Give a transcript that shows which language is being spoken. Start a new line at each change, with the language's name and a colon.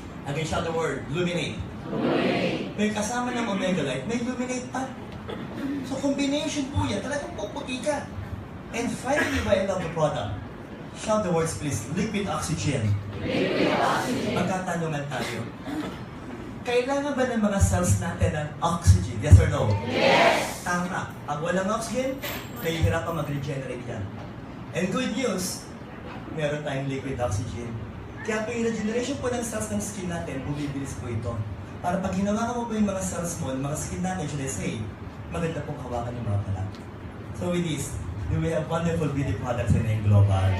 English: Again, shout the word, luminate. Luminate.
Filipino: May kasama ng omega light, may luminate pa. So combination po yan, talagang puputi ka.
English: And finally, by end of the product, shout the words please, liquid oxygen.
Filipino: Liquid oxygen. Magkatanungan tayo. Kailangan ba ng mga cells natin ng oxygen?
English: Yes or no? Yes!
Filipino: Tama. Pag walang oxygen, nahihirapan mag-regenerate yan.
English: And good news,
Filipino: meron tayong liquid oxygen. Kaya po yung regeneration po ng cells ng skin natin, bumibilis po ito. Para pag hinawakan mo po yung mga cells mo, mga skin natin,
English: should I say,
Filipino: maganda pong hawakan yung mga pala.
English: So with this, we have wonderful beauty products in Global.